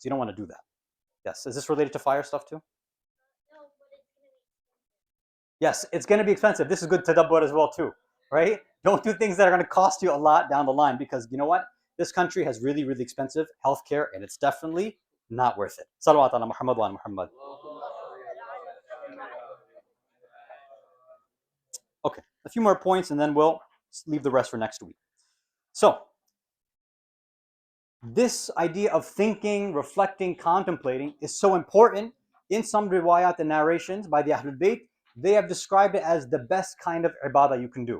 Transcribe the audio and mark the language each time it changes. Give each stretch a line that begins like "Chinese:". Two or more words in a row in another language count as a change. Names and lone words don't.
English: You don't want to do that. Yes. Is this related to fire stuff too? Yes, it's going to be expensive. This is good tadabbur as well too, right? Don't do things that are going to cost you a lot down the line, because you know what? This country has really, really expensive healthcare, and it's definitely not worth it.
Arabic: صلوات على محمد وعلى محمد.
English: Okay, a few more points and then we'll leave the rest for next week. So, this idea of thinking, reflecting, contemplating is so important. In some riwayat and narrations by the Ahlul Bayt, they have described it as the best kind of ibadah you can do.